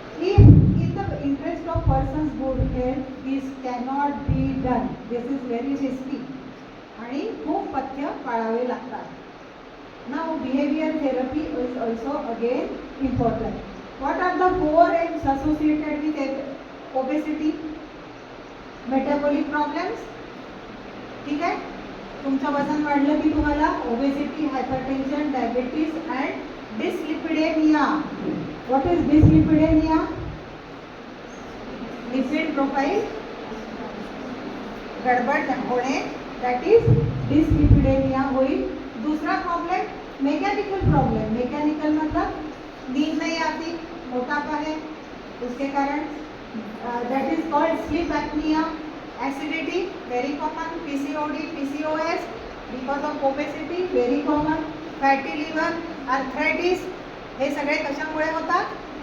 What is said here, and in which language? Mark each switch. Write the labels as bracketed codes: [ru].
[en] If in the interest of person's good health, this cannot be done. This is very risky. [mr] आणि खूप पथ्य पाळावे लागतात. [en] Now behavior therapy is also again important. What are the 4 aims associated with obesity? Metabolic problems. [mr] ठीक आहे? तुमचं वजन वाढलं की तुम्हाला obesity, hypertension, diabetes and dyslipidemia. [en] What is dyslipidemia? [mr] Lipid profile गडबड होणे, [en] that is [mr] डिसलिपिडेमिया होईल. [hi] दूसरा प्रॉब्लेम मैकेनिकल प्रॉब्लम. मैकेनिकल मतलब नींद नहीं आती, मोटापा है उसके कारण, [en] That is called sleep apnea. Acidity very common. PCOD, PCOS because of obesity very common. [mr] Fatty liver, arthritis हे सगळे कशामुळे होतात?